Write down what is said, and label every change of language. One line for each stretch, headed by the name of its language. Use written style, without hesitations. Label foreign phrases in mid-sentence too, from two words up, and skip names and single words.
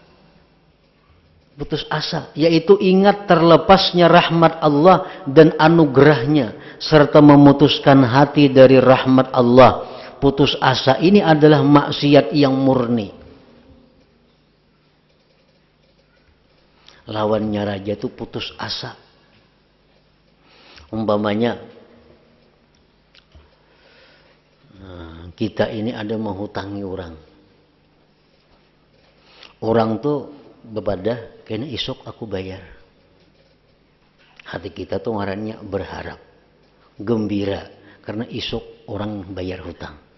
Indonesian: Putus asa, yaitu ingat terlepasnya rahmat Allah dan anugerahnya, serta memutuskan hati dari rahmat Allah. Putus asa ini adalah maksiat yang murni. Lawannya raja itu putus asa. Umpamanya kita ini ada menghutangi orang. Orang tuh bebadah, kayaknya isuk aku bayar. Hati kita tuh ngarannya berharap, gembira, karena isuk orang bayar hutang.